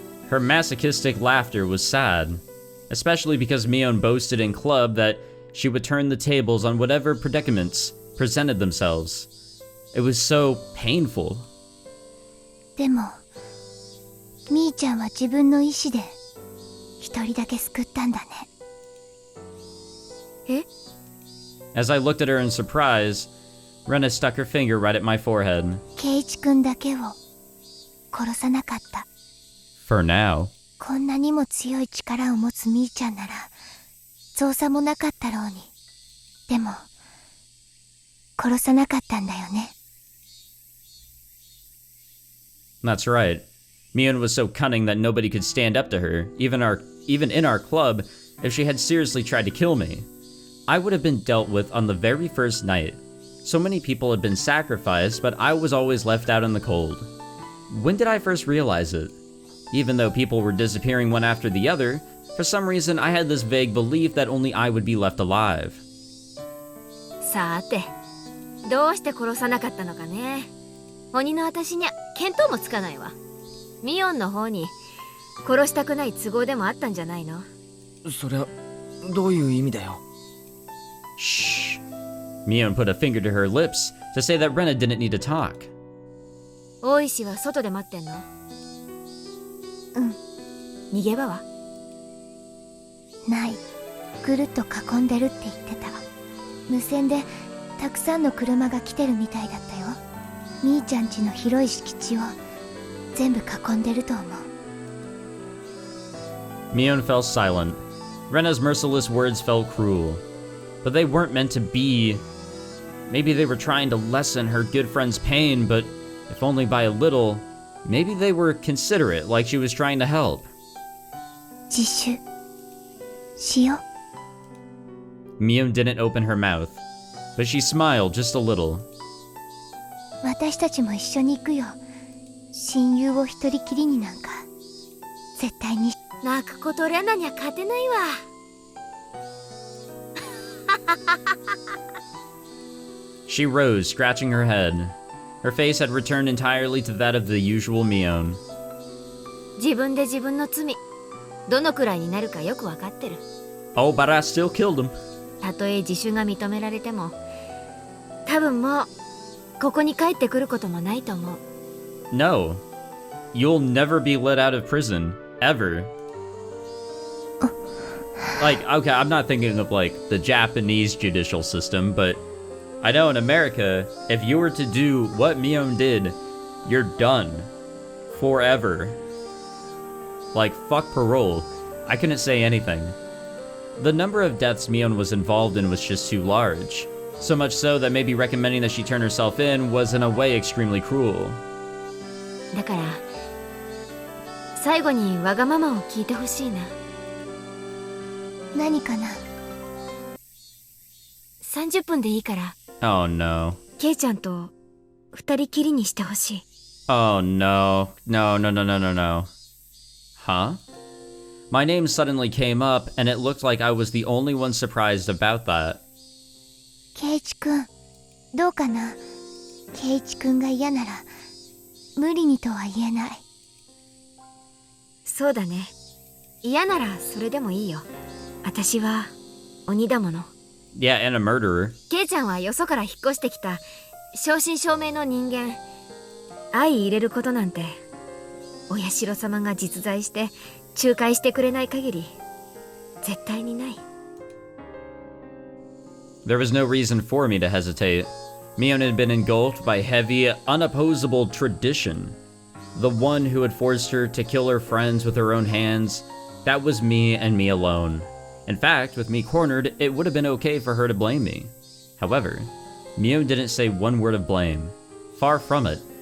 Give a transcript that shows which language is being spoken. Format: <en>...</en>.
<en>Her masochistic laughter was sad, especially because Mion boasted in club that she would turn the tables on whatever predicaments presented themselves. It was so painful.</en> <ja>でもみーちゃんは自分の意志で一人だけ救ったんだね。え？</ja> <en>As I looked at her in surprise, Rena stuck her finger right at my forehead.</en> <ja>圭一くんだけを殺さなかった。</ja> <en>For now.</en> <ja>こんなにも強い力を持つみーちゃんなら造作もなかったろうに。でも殺さなかったんだよね。</ja> <en>That's right. Mion was so cunning that nobody could stand up to her, even in our club, if she had seriously tried to kill me. I would have been dealt with on the very first night. So many people had been sacrificed, but I was always left out in the cold. When did I first realize it? Even though people were disappearing one after the other, for some reason I had this vague belief that only I would be left alive.</en> <ja>さて、どうして殺さなかったのかね。鬼の私にゃ見当もつかないわ。ミオンの方に殺したくない都合でもあったんじゃないの？そりゃどういう意味だよ。</ja> <en>Shh. Mion put a finger to her lips to say that Rena didn't need to talk.</en> <ja>大石は外で待ってんの？うん。逃げ場は？ない。ぐるっと囲んでるって言ってた。無線でたくさんの車が来てるみたいだったよ。みーちゃん家の広い敷地を全部囲んでると思う。</ja> <en>Mion fell silent. Rena's merciless words felt cruel. But they weren't meant to be. Maybe they were trying to lessen her good friend's pain, but if only by a little, maybe they were considerate, like she was trying to help.</en> <ja>自首しよ。</ja> <en>Mion didn't open her mouth, but she smiled just a little.</en> <ja>私たちも一緒に行くよ。親友を一人きりになんか絶対に。泣くことレナには勝てないわ。</ja> <en>She rose, scratching her head. Her face had returned entirely to that of the usual Mion.</en> <ja>自分で自分の罪、どのくらいになるかよくわかってる。</ja> <en>Oh, but I still killed him.</en> <ja>たとえ自首が認められても、多分もうここに帰ってくることもないと思う。</ja> <en>No. You'll never be let out of prison. Ever. Like, okay, I'm not thinking of, like, the Japanese judicial system, but I know in America, if you were to do what Mion did, you're done. Forever. Like, fuck parole. I couldn't say anything. The number of deaths Mion was involved in was just too large. So much so that maybe recommending that she turn herself in was in a way extremely cruel.</en> <ja>だから最後にわがままを聞いてほしいな。何かな。 30分でいいから。</ja> <en>Oh no.</en> <ja>ケイちゃんと二人きりにしてほしい。</ja> <en>Oh no. No, no, no, no, no, no. Huh? My name suddenly came up, and it looked like I was the only one surprised about that.</en> <ja>ケイチくん、どうかな。ケイチくんが嫌なら無理にとは言えない。そうだね。嫌ならそれでもいいよ。私は鬼だもの。</ja> <en>Yeah, and a murderer.</en> <ja>ケイちゃんはよそから引っ越してきた正真正銘の人間。相入れることなんてお社様が実在して仲介してくれない限り絶対にない。</ja> <en>There was no reason for me to hesitate. Mion had been engulfed by heavy, unopposable tradition. The one who had forced her to kill her friends with her own hands, that was me and me alone. In fact, with me cornered, it would have been okay for her to blame me. However, Mion didn't say one word of blame. Far from it.</en>